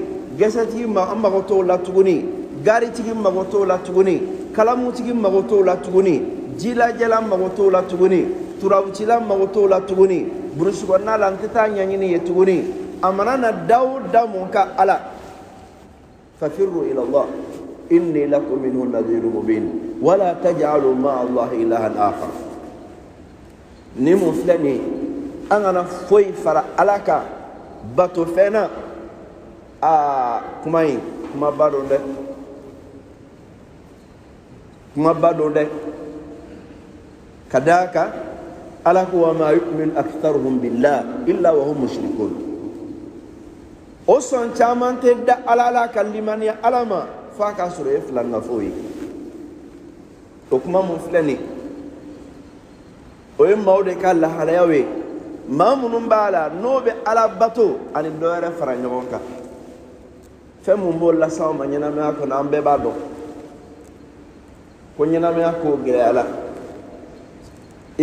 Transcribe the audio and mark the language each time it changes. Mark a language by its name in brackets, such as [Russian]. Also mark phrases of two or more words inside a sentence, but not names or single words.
[Bambara] gɛsɛtigi an mago t'o la tuguni garitigi mago t'o la tuguni kalamutigi mago t'o la tuguni jilajɛla mago t'o la tuguni turabutila mago t'o la tuguni burusi kɔnɔna la n tɛ taa ɲɛɲini ye tuguni a mana na da o da mun ka ala [Arabic] ففروا إلى الله إني لكم منه نذير مبين ولا تجعلوا مع الله إلها آخر [Bambara] ni mun filɛ nin ye an kana foyi fara ala kan bato fɛn na kuma in kumaba don dɛ kumaba don dɛ ka d'a kan ala ko [Arabic] وما يؤمن أكثرهم بالله إلا وهم مشركون [Bambara] o sɔn caman tɛ da ala la ka limaniya ala ma f'a ka sɔrɔ e filannafo ye o kuma mun filɛ nin o ye maaw de ka lahalayaw ye maa minnu b'a la n'o bɛ ala bato ani dɔ wɛrɛ fara ɲɔgɔn kan fɛn mun b'o las'aw ma ɲɛnamaya kɔnɔ an bɛɛ b'a dɔn ko ɲɛnamaya k'o gɛlɛya la i